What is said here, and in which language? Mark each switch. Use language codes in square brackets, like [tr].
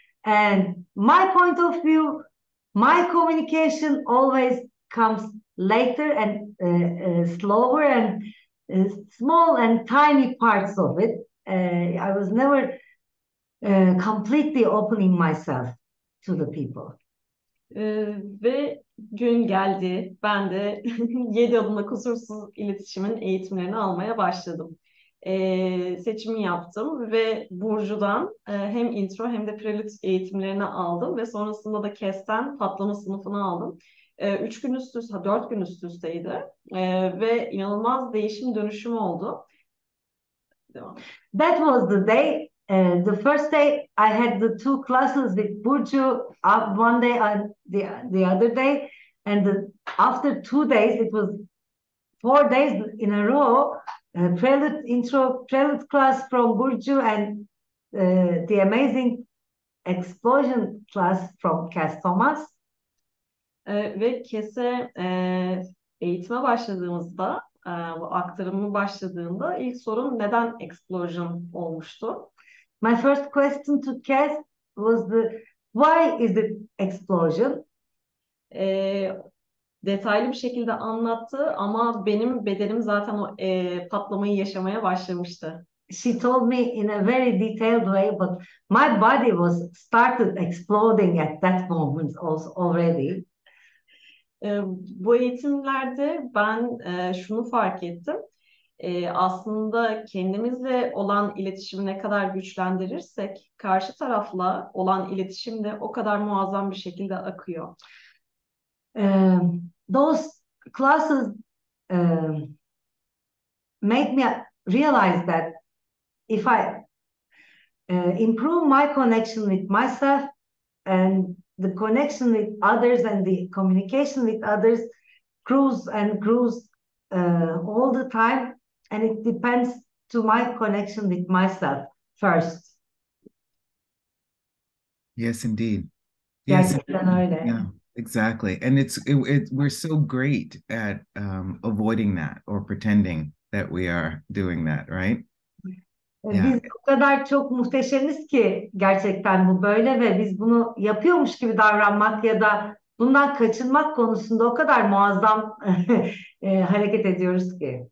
[en] And my point of view, my communication always comes later and slower and small and tiny parts of it. I was never completely opening myself to the people. [tr] Ve gün geldi. Ben de 7 adımla kusursuz iletişimin eğitimlerini almaya başladım. Seçimi yaptım ve Burcu'dan hem intro hem de prelude eğitimlerini aldım ve sonrasında da Kass'ten patlama sınıfını aldım. 3 gün üst üste, 4 gün üst üsteydi ve inanılmaz değişim dönüşüm oldu. Devam. [en] That was the day. The first day I had the 2 classes with Burcu, one day and the other day, and after 2 days, it was 4 days in a row. Prelude class from Burcu, and the amazing explosion class from Kass Thomas. [tr] Ve Kass'e eğitime başladığımızda, bu aktarımı başladığında ilk sorum neden explosion olmuştu? [en] My first question to Kass was why is it explosion? [tr] Detaylı bir şekilde anlattı ama benim bedenim zaten o patlamayı yaşamaya başlamıştı. [en] She told me in a very detailed way, but my body was started exploding at that moment also already. [tr] Bu eğitimlerde ben şunu fark ettim. Aslında kendimizle olan iletişimi ne kadar güçlendirirsek karşı tarafla olan iletişim de o kadar muazzam bir şekilde akıyor. [en] Those classes made me realize that if I improve my connection with myself and the connection with others and the communication with others grows and grows all the time, and it depends to my connection with myself first. Yes, indeed. Yes, [tr] Gerçekten öyle. [en] yeah, exactly. And we're so great at avoiding that or pretending that we are doing that, right? [tr] Biz o kadar çok muhteşemiz ki gerçekten bu böyle ve biz bunu yapıyormuş gibi davranmak ya da bundan kaçınmak konusunda o kadar muazzam hareket ediyoruz ki.